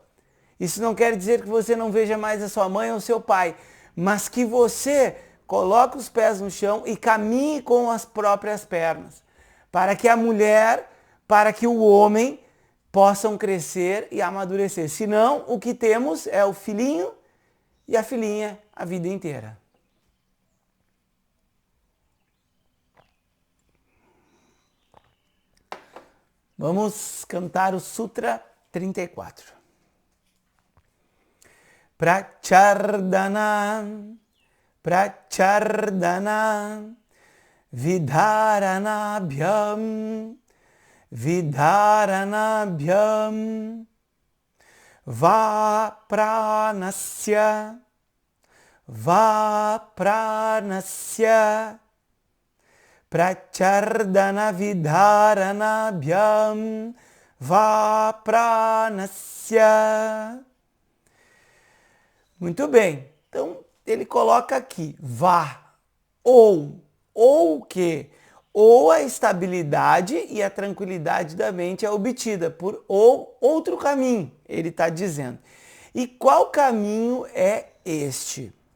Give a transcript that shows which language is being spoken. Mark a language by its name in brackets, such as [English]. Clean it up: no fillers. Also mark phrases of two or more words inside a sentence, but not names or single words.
[Portuguese] Isso não quer dizer que você não veja mais a sua mãe ou seu pai, mas que você coloque os pés no chão e caminhe com as próprias pernas, para que a mulher, para que o homem possam crescer e amadurecer. Senão, o que temos é o filhinho e a filhinha a vida inteira. Vamos cantar o Sutra 34. [Sanskrit] Prachardana, Prachardana, Vidharanabhyam, Vidharanabhyam, Vapranasya, Vapranasya, Prachardana Vidharanabhyam, Vapranasya. [Portuguese] Muito bem, então ele coloca aqui, vá, ou o quê? Ou a estabilidade e a tranquilidade da mente é obtida por ou outro caminho, ele está dizendo. E qual caminho é este?